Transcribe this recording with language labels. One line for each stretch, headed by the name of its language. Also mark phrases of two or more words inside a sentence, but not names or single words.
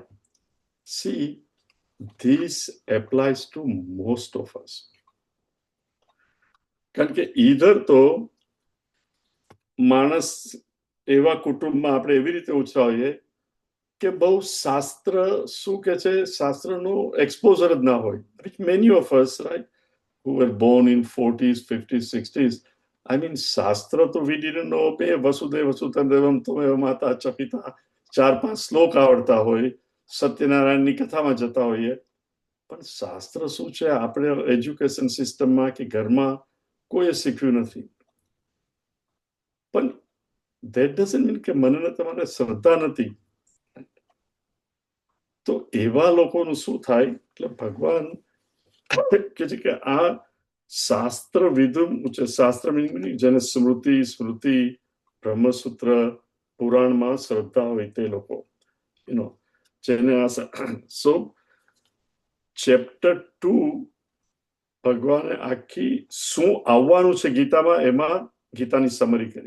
English: See, this applies to most of us.
Gujarati: કારણ કે ઈધર તો માણસ એવા કુટુંબમાં આપણે એવી રીતે ઉછરાવીએ કે બહુ શાસ્ત્ર શું કે છે, શાસ્ત્રનું એક્સપોઝર જ ના હોય.
English: Many of us, right, who were born in 40s, 50s, 60s, I mean,
Gujarati: શાસ્ત્ર તો
English: we didn't know,
Gujarati: બે
Sanskrit: વસુદેવ વસુદેવમ તમેવ માતા ચ પિતા,
Gujarati: 4-5 શ્લોક આવડતા હોય, સત્યનારાયણની કથામાં જતા હોઈએ, પણ શાસ્ત્ર શું છે આપણે
English: education systemમાં
Gujarati: કે ઘરમાં કોઈએ શીખ્યું નથી. પણ
English: that doesn't mean
Gujarati: કે મને ને તમારે શ્રદ્ધા નથી. તો એવા લોકોનું શું થાય? એટલે ભગવાન કે છે કે આ શાસ્ત્ર વિધુમ, શાસ્ત્ર જેને સ્મૃતિ બ્રહ્મસૂત્ર પુરાણમાં શ્રદ્ધા હોય તે લોકો, જેને આ
English: so chapter
Gujarati: 2 ભગવાને આખી શું આવવાનું છે ગીતામાં, એમાં ગીતાની સમરી કરી.